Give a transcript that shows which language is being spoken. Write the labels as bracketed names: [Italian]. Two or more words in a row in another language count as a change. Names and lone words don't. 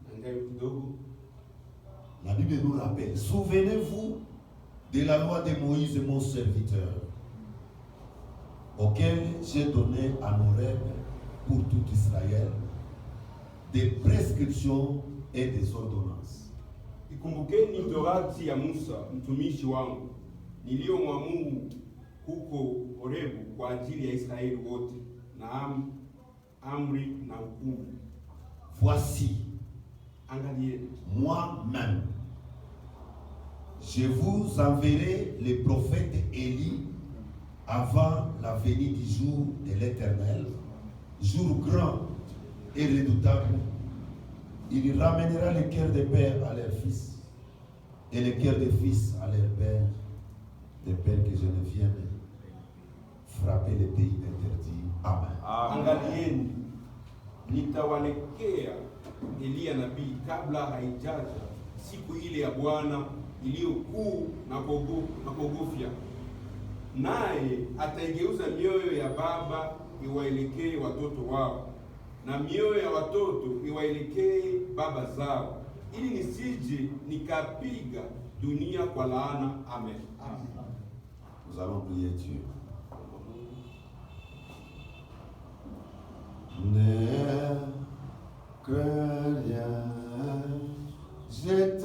[French] La Bible nous rappelle, souvenez-vous de la loi de Moïse, mon serviteur, auquel j'ai donné à nos rêves pour tout Israël, des prescriptions et des ordonnances. [Swahili] Ikumbukeni torati ya Musa mtumishi wangu niliyomwamuru huko Horebu kwa ajili ya Israeli wote, na amri na hukumu. [French] Voici, [Swahili] angalieni, [French] moi-même, je vous enverrai le prophète Élie avant la venue du jour de l'Éternel, jour grand et redoutable, il ramènera le cœur des pères à leurs fils et le cœur des fils à leurs pères, des pères que je ne vienne frapper les pays interdits. Amen. [Swahili] Angalieni, nitawalekea Eliya nabii kabla haijaja siku ile ya Bwana iliyokuu na kuogofya, naye ataigeuza mioyo ya baba iwaelekee watoto wao, na mioyo ya watoto iwaelekee baba zao, ili nisije nikapiga dunia kwa laana. Amen. [French] Nous allons prier Dieu. Ne crains rien, je